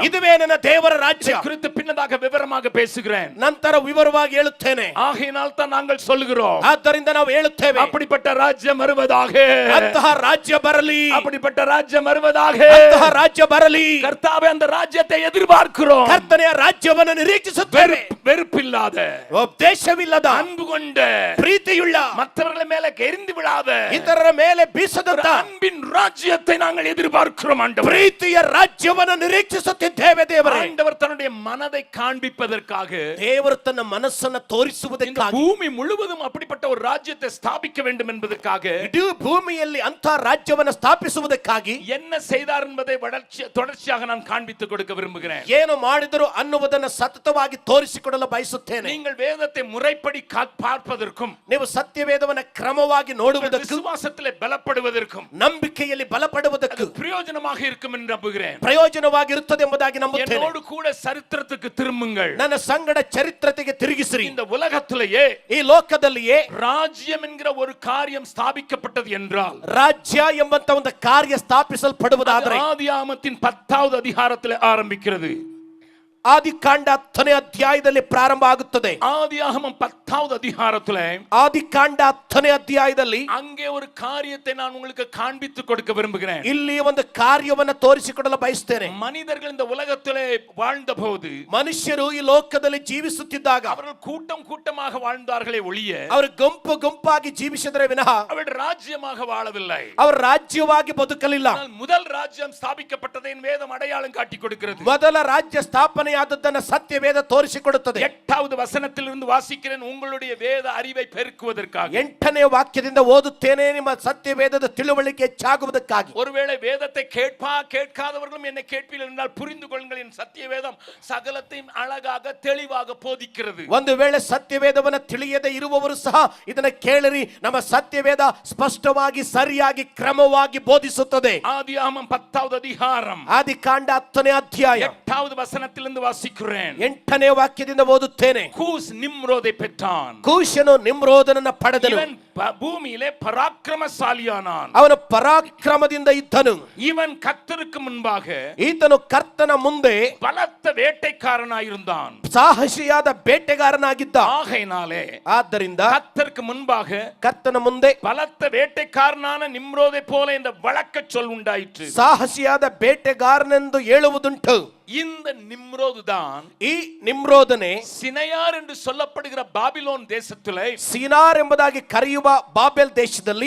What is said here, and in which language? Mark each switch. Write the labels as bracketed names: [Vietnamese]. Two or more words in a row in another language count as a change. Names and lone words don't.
[Kannada] ಇದುವೇ ನನ್ನ ದೇವರ ರಾಜ್ಯ. [Tamil] குறித்து பின்னதாக விவரமாக பேசுகிறேன். [Kannada] ನಂತರ ವಿವರವಾಗಿ ಹೇಳುತ್ತೇನೆ. [Tamil] ஆகையினால் தான் நாங்கள் சொல்லுகிறோம், [Kannada] ಆದ್ದರಿಂದ ನಾವು ಹೇಳುತ್ತೇವೆ, [Tamil] அப்படிப்பட்ட ராஜ்யம் வருவதாக. [Kannada] ಅಂತಹ ರಾಜ್ಯ ಬರಲಿ. [Tamil] அப்படிப்பட்ட ராஜ்யம் வருவதாக. [Kannada] ಅಂತಹ ರಾಜ್ಯ ಬರಲಿ. [Tamil] கர்த்தாவே, அந்த ராஜ்யத்தை எதிர்பார்க்கிறோம். [Kannada] ಕರ್ತನೆಯ ರಾಜ್ಯವನ್ನು ನಿರೀಕ್ಷಿಸುತ್ತೇವೆ. [Tamil] வெறுப்பில்லாத, [Kannada] ಉಪದೇಶವಿಲ್ಲದ, [Tamil] அன்பு கொண்ட, [Kannada] ಪ್ರೀತಿಯುಳ್ಳ, [Tamil] மற்றவர்களை மேலே எரிந்து விடாத [Kannada] ಇತರರ ಮೇಲೆ ಬೀಸದಂತ [Tamil] அன்பின் ராஜ்யத்தை நாங்கள் எதிர்பார்க்கிறோம் ஆண்டவரே. [Kannada] ಪ್ರೀತಿಯ ರಾಜ್ಯವನ್ನು ನಿರೀಕ್ಷಿಸುತ್ತಿದ್ದೇವೆ ದೇವರೇ. [Tamil] ஆண்டவர் தன்னுடைய மனதை காண்பிப்பதற்காக, [Kannada] ದೇವರು ತನ್ನ ಮನಸ್ಸನ್ನು [Tamil] இந்த [Kannada] ತೋರಿಸುವುದಕ್ಕಾಗಿ, [Tamil] பூமி முழுவதும் அப்படிப்பட்ட ஒரு ராஜ்யத்தை ஸ்தாபிக்க வேண்டும் என்பதற்காக [Kannada] ಇಡೀ ಭೂಮಿಯಲ್ಲಿ ಅಂತಹ ರಾಜ್ಯವನ್ನು ಸ್ಥಾಪಿಸುವುದಕ್ಕಾಗಿ [Tamil] என்ன செய்தார் என்பதை தொடர்ச்சியாக நான் காண்பித்துக் கொடுக்க விரும்புகிறேன். [Kannada] ಏನು ಮಾಡಿದರು ಅನ್ನುವುದನ್ನು ಸತತವಾಗಿ ತೋರಿಸಿಕೊಡಲು ಬಯಸುತ್ತೇನೆ. [Tamil] நீங்கள் வேதத்தை முறைப்படி பார்ப்பதற்கும், [Kannada] ನೀವು ಸತ್ಯವೇದವನ್ನು ಕ್ರಮವಾಗಿ ನೋಡುವುದಕ್ಕೂ, [Tamil] விசுவாசத்திலே பலப்படுவதற்கும், [Kannada] ನಂಬಿಕೆಯಲ್ಲಿ ಬಲಪಡುವುದಕ್ಕೂ [Tamil] பிரயோஜனமாக இருக்கும் என்று நம்புகிறேன். [Kannada] ಪ್ರಯೋಜನವಾಗಿರುತ್ತದೆ ಎಂಬುದಾಗಿ ನಂಬುತ್ತೇನೆ. [Tamil] என்னோடு கூட சரித்திரத்துக்கு திரும்புங்கள். [Kannada] ನನ್ನ ಸಂಗಡ ಚರಿತ್ರತೆಗೆ ತಿರುಗಿಸಿರಿ. [Tamil] இந்த உலகத்திலேயே, [Kannada] ಈ ಲೋಕದಲ್ಲಿಯೇ [Tamil] ராஜ்யம் என்கிற ஒரு காரியம் ஸ்தாபிக்கப்பட்டது என்றால், [Kannada] ರಾಜ್ಯ ಎಂಬಂತ ಒಂದು ಕಾರ್ಯ ಸ್ಥಾಪಿಸಲ್ಪಡುವುದಾದರೆ [Tamil] ஆதியாகமத்தின் 10வது அதிகாரத்தில் ஆரம்பிக்கிறது. [Kannada] ಆದಿಕಾಂಡ 10ನೇ ಅಧ್ಯಾಯದಲ್ಲಿ ಪ್ರಾರಂಭ ಆಗುತ್ತದೆ. [Tamil] ஆதியாகமம் 10வது அதிகாரத்தில், [Kannada] ಆದಿಕಾಂಡ 10ನೇ ಅಧ್ಯಾಯದಲ್ಲಿ [Tamil] அங்கே ஒரு காரியத்தை நான் உங்களுக்கு காண்பித்துக் கொடுக்க விரும்புகிறேன். [Kannada] ಇಲ್ಲಿ ಒಂದು ಕಾರ್ಯವನ್ನು ತೋರಿಸಿಕೊಡಲು ಬಯಸುತ್ತೇನೆ. [Tamil] மனிதர்கள் இந்த உலகத்திலே வாழ்ந்த போது, [Kannada] ಮನುಷ್ಯರು ಈ ಲೋಕದಲ್ಲಿ ಜೀವಿಸುತ್ತಿದ್ದಾಗ [Tamil] அவர்கள் கூட்டம் கூட்டமாக வாழ்ந்தார்களே ஒழிய, [Kannada] ಅವರು ಗುಂಪು ಗುಂಪಾಗಿ ಜೀವಿಸಿದರೆ ವಿನಃ [Tamil] அவர்கள் ராஜ்யமாக வாழவில்லை. [Kannada] ಅವರು ರಾಜ್ಯವಾಗಿ ಬದುಕಲಿಲ್ಲ. [Tamil] ஆனால் முதல் ராஜ்யம் ஸ்தாபிக்கப்பட்டதை வேதம் அடையாளம் காட்டிக் கொடுக்கிறது. [Kannada] ಮೊದಲ ರಾಜ್ಯ ಸ್ಥಾಪನೆಯಾದದ್ದನ್ನು ಸತ್ಯವೇದ ತೋರಿಸಿಕೊಡುತ್ತದೆ. [Tamil] 8வது வசனத்திலிருந்து வாசிக்கிறேன், உங்களுடைய வேத அறிவை பெருக்குவதற்காக. [Kannada] 8ನೇ ವಾಕ್ಯದಿಂದ ಓದುತ್ತೇನೆ, ನಿಮ್ಮ ಸತ್ಯವೇದದ ತಿಳುವಳಿಕೆ ಹೆಚ್ಚಾಗುವುದಕ್ಕಾಗಿ. [Tamil] ஒருவேளை வேதத்தை கேட்காதவர்களும் என்னை கேட்பீர்கள் என்றால் புரிந்து கொள்ளுங்கள், என் சத்திய வேதம் சகலத்தையும் அழகாக தெளிவாக போதிக்கிறது. [Kannada] ಒಂದು ವೇಳೆ ಸತ್ಯವೇದವನ್ನು ತಿಳಿಯದೆ ಇರುವವರು ಸಹ ಇದನ್ನು ಕೇಳಿರಿ, ನಮ್ಮ ಸತ್ಯವೇದ ಸ್ಪಷ್ಟವಾಗಿ ಸರಿಯಾಗಿ ಕ್ರಮವಾಗಿ ಬೋಧಿಸುತ್ತದೆ. [Tamil] ஆதியாகமம் 10வது அதிகாரம், [Kannada] ಆದಿಕಾಂಡ 10ನೇ ಅಧ್ಯಾಯ [Tamil] 8வது வசனத்திலிருந்து வாசிக்கிறேன். [Kannada] 8ನೇ ವಾಕ್ಯದಿಂದ ಓದುತ್ತೇನೆ. [Tamil] கூஸ் நிம்ரோதை பெற்றான். [Kannada] ಕೂಷನು ನಿಮ್ರೋದನನ್ನು ಪಡೆದನು. [Tamil] இவன் பூமியிலே பராக்கிரமசாலியானான். [Kannada] ಅವನು ಪರಾಕ್ರಮದಿಂದ ಇದ್ದನು. [Tamil] இவன் கர்த்தருக்கு முன்பாக, [Kannada] ಈತನು ಕರ್ತನ ಮುಂದೆ [Tamil] பலத்த வேட்டைக்காரனாயிருந்தான். [Kannada] ಸಾಹಸಿಯಾದ ಬೇಟೆಗಾರನಾಗಿದ್ದ. [Tamil] ஆகையினாலே [Kannada] ಆದ್ದರಿಂದ [Tamil] கர்த்தருக்கு முன்பாக [Kannada] ಕರ್ತನ ಮುಂದೆ [Tamil] பலத்த வேட்டைக்காரனான நிம்ரோதை போல இந்த வழக்க சொல் உண்டாயிற்று. [Kannada] ಸಾಹಸಿಯಾದ ಬೇಟೆಗಾರನೆಂದು ಹೇಳುವುದುಂಟು. [Tamil] இந்த நிம்ரோது தான் [Kannada] ಈ ನಿಮ್ರೋದನೆ [Tamil] சினையார் என்று சொல்லப்படுகிற பாபிலோன் தேசத்திலே, [Kannada] ಸೀನಾರ್ ಎಂಬುದಾಗಿ ಕರೆಯುವ ಬಾಬೆಲ್ ದೇಶದಲ್ಲಿ,